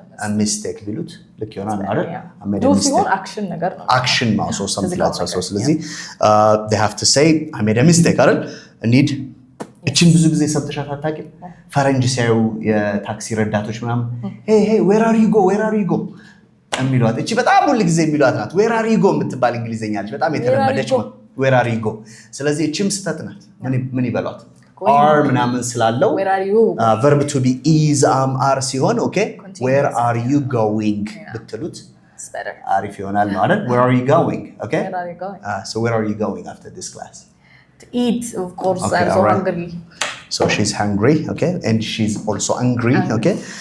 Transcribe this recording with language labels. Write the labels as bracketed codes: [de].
[en] a mistake [am] ቢሉት ልክ ይሆናል አይደል? [en] I made a mistake. [am] ሲሆን አክሽን ነገር ነው። [en] action [am] ነው [en] so something like that. so [am] ስለዚህ [en] they have to say I made a mistake [am] አይደል? need እቺን ብዙ ጊዜ ሰምተሻት አታውቂም? ፈረንጅ ሲያዩ የታክሲ ረዳቶች ምናምን [en] hey where are you go [am] የሚሏት እቺ በጣም ሁሉ ጊዜ የሚሏት ናት። [en] where are you go [am] የምትባል እንግሊዘኛ አለች በጣም የተለመደች ነው። where are you go ስለዚህ እቺም ስተት ናት። ምን ይበሏት are ምናምን ስላለው [en] verb to be is are [am] ሲሆን [en] okay where are you going [am] ብትሉት አሪፍ ይሆናል ነው አይደል? [en] where are you going okay so where are you going after this class? To eat, of course. Okay, I'm so hungry. So she's hungry, okay, and she's also angry, okay.